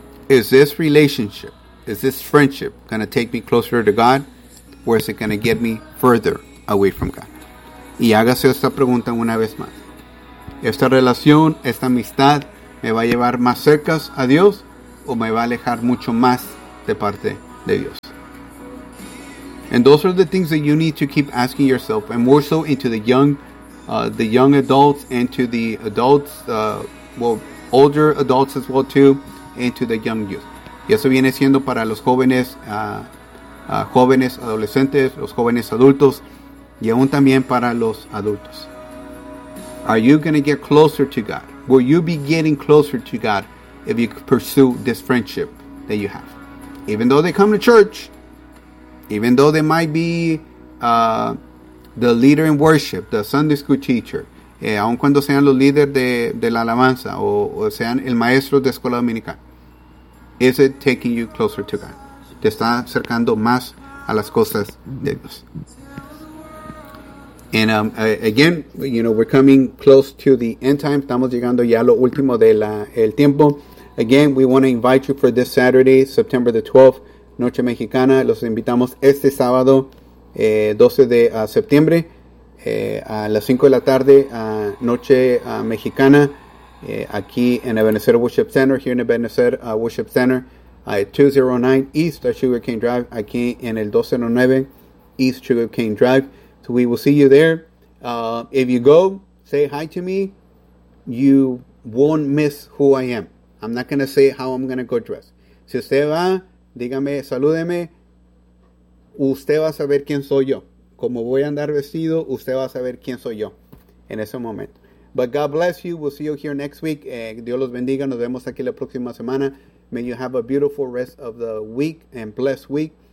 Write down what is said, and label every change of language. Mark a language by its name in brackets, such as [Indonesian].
[English] Is this relationship, is this friendship going to take me closer to God, or is it going to get me further away from God? [Spanish] Y hágase esta pregunta una vez más. ¿Esta relación, esta amistad, ¿Me va a llevar más cerca a Dios o me va a alejar mucho más de parte de Dios? [English] And those are the things that you need to keep asking yourself, and more so into the young adults, and to the adults, older adults as well too, and to the young youth. [Spanish] Y eso viene siendo para los jóvenes, jóvenes adolescentes, los jóvenes adultos, y aún también para los adultos. [English] Are you going to get closer to God? Will you be getting closer to God if you pursue this friendship that you have? Even though they come to church, even though they might be the leader in worship, the Sunday school teacher, [Spanish] aun cuando sean los líderes de la alabanza o sean el maestro de escuela dominical, [English] is it taking you closer to God? [Spanish] Te está acercando más a las cosas de Dios. [English] And again, you know, we're coming close to the end time. [Spanish] Estamos llegando ya a lo último de el tiempo. [English] Again, we want to invite you for this Saturday, September the 12th, Noche Mexicana. [Spanish] Los invitamos este sábado, 12 de septiembre, a las 5 de la tarde, Noche Mexicana, aquí en Ebenezer Worship Center, [English] here in Ebenezer Worship Center, [Spanish] 209 East Sugar Cane Drive, aquí en el 209 East Sugar Cane Drive. [English] So we will see you there. If you go, say hi to me. You won't miss who I am. I'm not going to say how I'm going to go dress. [Spanish] Si usted va, dígame, salúdeme. Usted va a saber quién soy yo. Como voy a andar vestido, usted va a saber quién soy yo en ese momento. [English] But God bless you. We'll see you here next week. [Spanish] Dios los bendiga. Nos vemos aquí la próxima semana. [English] May you have a beautiful rest of the week and blessed week.